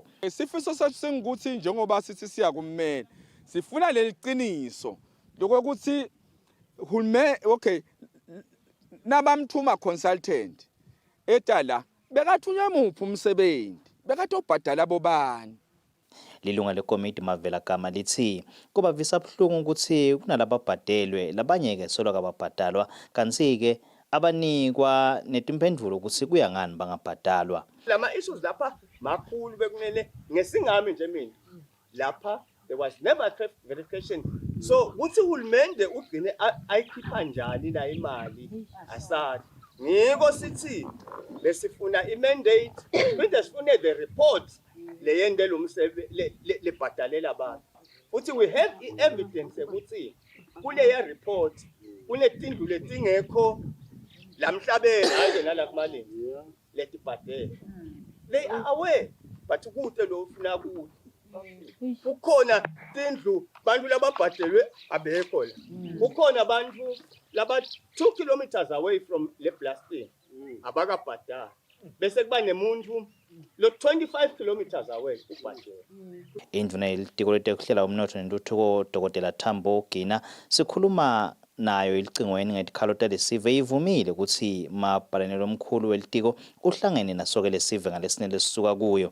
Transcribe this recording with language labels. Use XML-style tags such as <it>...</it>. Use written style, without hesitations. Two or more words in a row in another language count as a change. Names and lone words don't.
<ss>Sifiso sethu singukuthi njengoba sithi siya kummeli sifuna leliqiniso lokuthi okay nabamthuma consultant etala bekathunywe muphi umsebenzi bekatobhadala bobani. Lilunga lekomiti Mavela Gama lithi kuba visa buhlungu ukuthi kunalababhadelwe labanye-ke solo kababhadalwa kanti-ke abanikwa netimphendvulo ukuthi kuya ngani bangabhadalwa. Lama issues lapha makhulu bekumele ngesingami nje mina lapha</ss> <en>there was never verification, so</en> <ss>uthi uhulumende ugcine ayikhipha njani la imali asathi ngiko sithi lesifuna imandate bese sifune</ss> <en>the report</en> <ss>leyendela umsebenzi lebhadalela abantu futhi</ss> <en>we have evidence</en> <ss>ukuthi kuleya report kunetindlu letingekho lamhlabeni hayi nala kumalini letibhadela.</ss> <en>They are aware</en> <ss>but kude lo ufuna kude ukhona tindlu bantu lababhadelwe abekho la ukhona bantu laba</ss> <en>2 kilometers away from</en> <ss>le blasting abakabhadala bese kuba nemuntu lo</ss> <en>25 kilometers away</en> <ss>ubhadela. Indvuna yelitiko letekuhlela umnotho nentuthuko Dr. Tambo Gina sikhuluma nayo ilicingweni ngetikhalo lesive ivumile ukuthi mabhalanelo omkhulu welitiko uhlangene nasoke lesive ngalesine lesisuka kuyo.</ss>